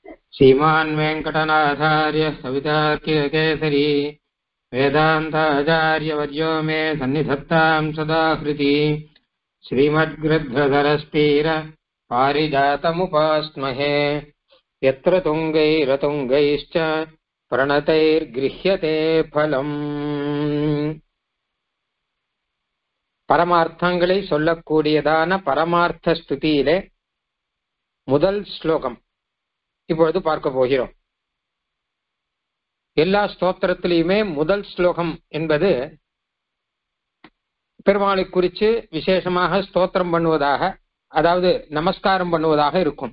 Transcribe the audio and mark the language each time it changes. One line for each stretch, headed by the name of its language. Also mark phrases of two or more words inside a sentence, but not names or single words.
Sanskrit: श्रीमान् वेङ्कटनाथार्य सवितार्किककेसरी वेदान्ताचार्यवर्यो मे सन्निधत्तां सदा हृदि श्रीमद्गृध्रधरस्तीर पारिजातमुपास्महे यत्र तुङ्गैरतुङ्गैश्च प्रणतैर्गृह्यते फलम्.
Tamil: பரமார்த்தங்களை சொல்லக்கூடியதான பரமார்த்த ஸ்துதியிலே முதல் ஸ்லோகம் இப்பொழுது பார்க்க போகிறோம். எல்லா ஸ்தோத்திரத்திலையுமே முதல் ஸ்லோகம் என்பது பெருமாளை குறித்து விசேஷமாக ஸ்தோத்திரம் பண்ணுவதாக, அதாவது நமஸ்காரம் பண்ணுவதாக இருக்கும்.